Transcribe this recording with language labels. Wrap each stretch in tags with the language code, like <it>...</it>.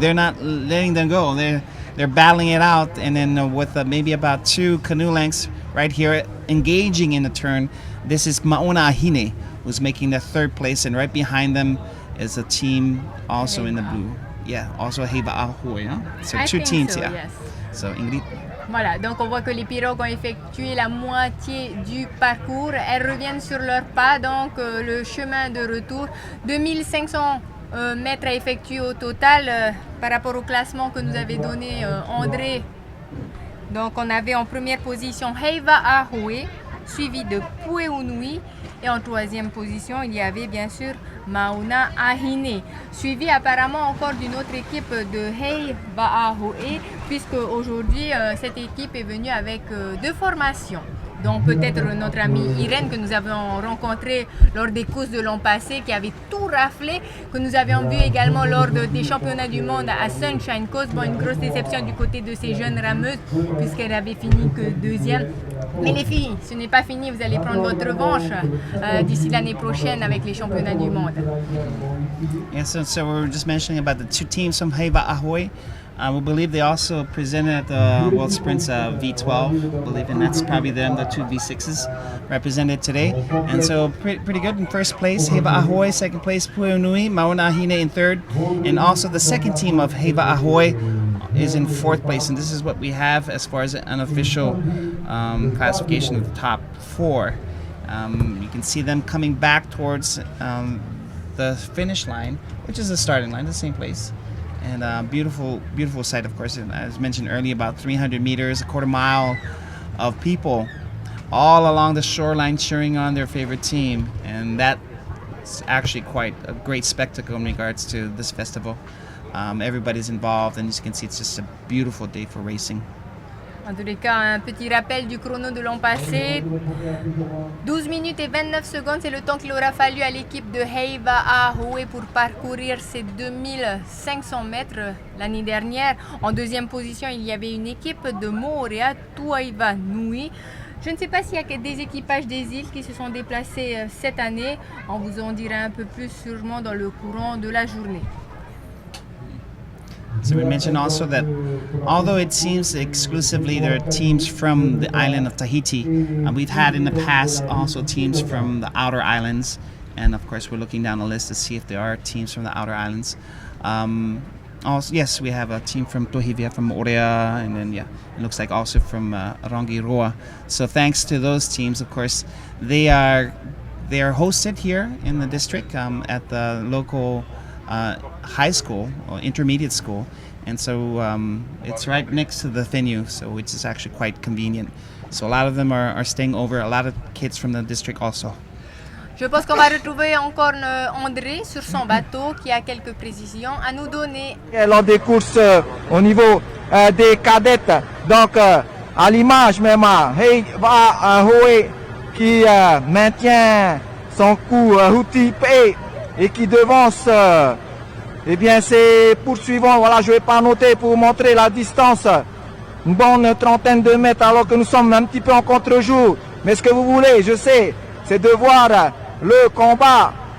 <en>They're not letting them go. They're battling it out, and then with maybe about 2 canoe lengths right here engaging in the turn, this is Mateina'a, who's making the third place, and right behind them is a team also in the blue. Yeah, also Heiva Ahoy. Huh? So 2 teams, so, yeah. yes. So Ingrid.</en> <fr>Voilà, donc on voit que les pirogues ont effectué la moitié du parcours. Elles reviennent sur leurs pas, donc le chemin de retour. 2500 mètres à effectuer au total par rapport au classement que nous avait donné André. Donc on avait en première position Heiva Ahoe, suivi de Pueunui. Et en troisième position, il y avait bien sûr Mateina'a, suivi apparemment encore d'une autre équipe de Heiva Ahoe, puisque aujourd'hui cette équipe est venue avec 2 formations. Donc peut-être notre amie Irène que nous avions rencontrée lors des courses de l'an passé, qui avait tout raflé, que nous avions vu également lors des championnats du monde à Sunshine Coast. Bon, une grosse déception du côté de ces jeunes rameuses, puisqu'elle avait fini que 2e. Mais les filles, ce n'est pas fini, vous allez prendre votre revanche d'ici l'année prochaine avec les championnats du monde.</fr> <en>Yeah, so we were just mentioning about the 2 teams from Heiva Ahoy. We believe they also presented at the World Sprints V12, I believe, and that's probably them, the 2 V6s represented today. And so pretty good in first place, Heiva Ahoy, second place, Pueunui, Mateina'a in third, and also the second team of Heiva Ahoy is in fourth place, and this is what we have as far as an unofficial classification of the top 4. You can see them coming back towards the finish line, which is the starting line, the same place. And beautiful sight, of course. And as mentioned earlier, about 300 meters, a quarter mile of people all along the shoreline cheering on their favorite team. And that's actually quite a great spectacle in regards to this festival. Everybody's involved, and as you can see, it's just a beautiful day for racing.</en> <fr>En tous les cas, un petit rappel du chrono de l'an passé. 12 minutes et 29 secondes, c'est le temps qu'il aura fallu à l'équipe de Heiva Ahoe pour parcourir ces 2500 mètres l'année dernière. En deuxième position, il y avait une équipe de Moorea, Tuaiva Nui. Je ne sais pas s'il y a des équipages des îles qui se sont déplacés cette année. On vous en dira un peu plus sûrement dans le courant de la journée.</fr> <en>So we mentioned also that although it seems exclusively there are teams from the island of Tahiti, we've had in the past also teams from the outer islands, and of course we're looking down the list to see if there are teams from the outer islands. Also, yes, we have a team from Tohivia, from Orea, and then it looks like also from Rangiroa. So thanks to those teams, of course, they are hosted here in the district at the local high school or intermediate school, and so it's right next to the venue, so which is actually quite convenient. So a lot of them are staying over, a lot of kids from the district also.</en> <fr>Je pense qu'on va retrouver encore André sur son bateau qui a quelques précisions à nous donner. Lors des courses au niveau des cadettes, donc à l'image même Heiva Ahoe qui maintient son coup routi et qui devance, eh bien c'est poursuivant, voilà, je vais pas noter pour montrer la distance, une bonne trentaine de mètres alors que nous sommes un petit peu en contre-jour, mais ce que vous voulez, je sais, c'est de voir le combat.</fr>